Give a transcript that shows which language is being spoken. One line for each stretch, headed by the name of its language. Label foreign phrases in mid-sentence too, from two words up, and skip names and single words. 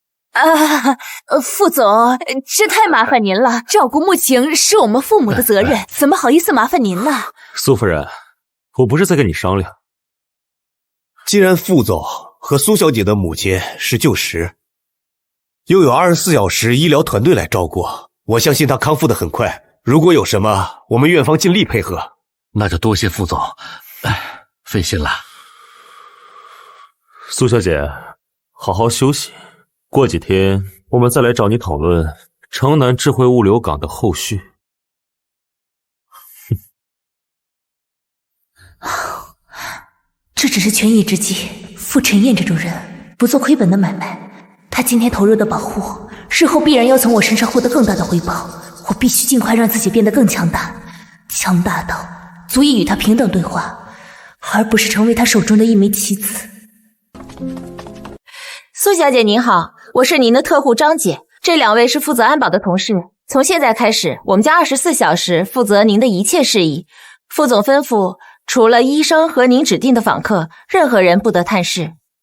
Chinese: 副總，這太麻煩您了，照顧穆晴是我們父母的責任，怎麼好意思麻煩您呢？蘇夫人，我不是在跟你商量。既然副总和蘇小姐的母親是旧识，又有24小时醫療團隊來照顧，我相信她康復得很快。如果有什麼，我們院方盡力配合。那就多謝副總，費心了。蘇小姐，好好休息，過幾天我們再來找你討論城南智慧物流港的後續。这只是权宜之計，傅晨燕這種人不做虧本的買賣，他今天投入的保護，日後必然要從我身上獲得更大的回報。我必須盡快讓自己變得更強大，強大到足以與他平等對話，而不是成為他手中的一枚棋子。蘇小姐您好，我是您的特護張姐，這2位是負責安保的同事。從現在開始，我們將24小時負責您的一切事宜。副總吩咐，除了醫生和您指定的訪客，任何人不得探視。